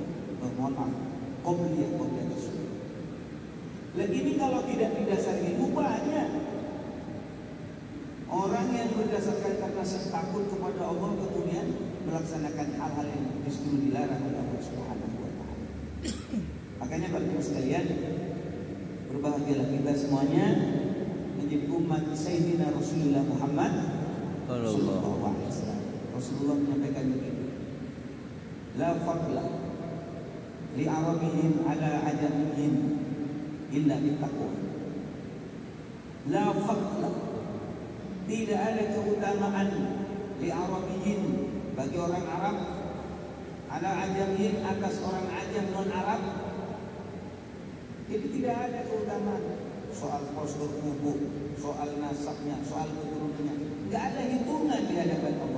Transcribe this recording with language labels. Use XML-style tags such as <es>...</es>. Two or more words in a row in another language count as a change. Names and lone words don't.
<id>Mohon maaf, qobliyah subuh. Lagi ini kalau tidak didasari ilmu, banyak orang yang berdasarkan karena takut kepada Allah kemudian melaksanakan hal-hal yang justru dilarang oleh Allah</id> <ar>سبحانه وتعالى.</ar> <id>Makanya Bapak sekalian, berbahagialah kita semuanya menjadi umat Sayyidina Rasulullah Muhammad</id> <ar>صلى الله عليه وسلم.</ar> <id>Rasulullah menyampaikan begini,</id> <ar>لا فضل لعربيهم على عجميهم إلا بالتقوى. لا فضل,</ar> <id>tidak ada keutamaan</id> <ar>لعربيهم,</ar> <id>bagi orang Arab,</id> <ar>على عجميهم,</ar> <id>atas orang ajam non Arab. Jadi tidak ada keutamaan soal postur tubuh, soal nasabnya, soal keturunannya, nggak ada hitungan di hadapan Allah.</id>